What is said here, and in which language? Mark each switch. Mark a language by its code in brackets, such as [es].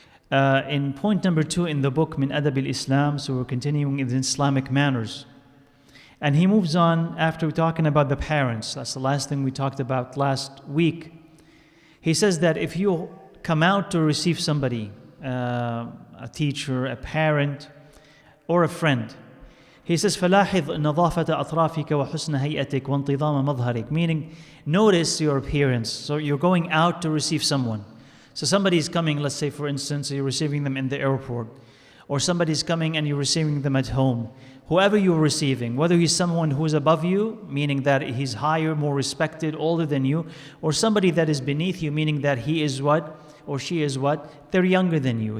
[en] In point number 2 in the book, Min Adab al-Islam, so we're continuing in Islamic manners. And he moves on after talking about the parents. That's the last thing we talked about last week. He says that if you come out to receive somebody, a teacher, a parent, or a friend. He says, [ar] فَلَاحِظْ نَظَافَةَ أَطْرَافِكَ وَحُسْنَ هَيْئَتِكَ وَانْتِظَامَ مَظْهَرِكَ. [en] Meaning, notice your appearance. So you're going out to receive someone. So somebody's coming, let's say for instance, you're receiving them in the airport. Or somebody's coming and you're receiving them at home. Whoever you're receiving, whether he's someone who is above you, meaning that he's higher, more respected, older than you, or somebody that is beneath you, meaning that he is what, or she is what, they're younger than you.